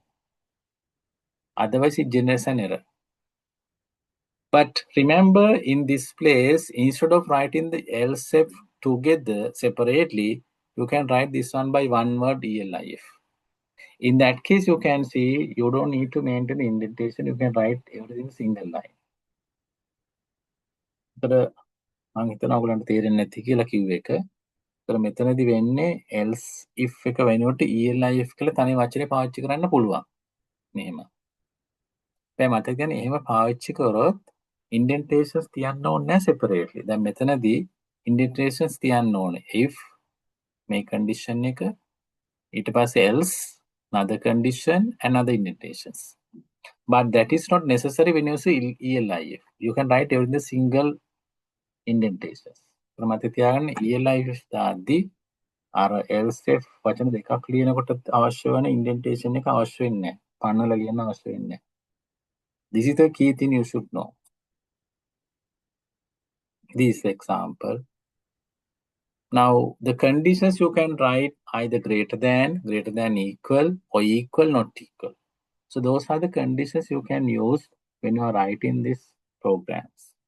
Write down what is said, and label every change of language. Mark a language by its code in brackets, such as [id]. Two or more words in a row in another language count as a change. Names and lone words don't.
[en] Otherwise, it generates an error. But remember, in this place, instead of writing the else if together separately, you can write this one by one word ELIF. In that case, you can see you don't need to maintain indentation. You can write everything single line. [si] මම හිතනවා ඔයගලන්ට තේරෙන්නේ නැති කියලා කිව්ව එක. ඒතර මෙතනදි වෙන්නේ [en] else if [si] එක වෙනුවට elif කියලා තනි වචනේ පාවිච්චි කරන්න පුළුවන්. මෙහෙම. දැන් මතක තියාගන්න එහෙම පාවිච්චි කරොත් indentations තියන්න ඕනේ නැහැ separately. දැන් මෙතනදී indentations තියන්න ඕනේ. if මේ condition එක ඊට පස්සේ [en] else another condition another indentations. But that is not necessary when you say elif. You can write everything single indentations. [si] ඒතර මතක තියාගන්න elif දාද්දී අර [en] else if [si] වචන දෙකක් ලියනකොට අවශ්‍ය වෙන indentation එක අවශ්‍ය වෙන්නේ නැහැ. පන්නලා ලියන්න අවශ්‍ය වෙන්නේ නැහැ. [en] This is the key thing you should know. This example. Now, the conditions you can write either greater than, equal, or equal, not equal. So those are the conditions you can use when you are writing these programs.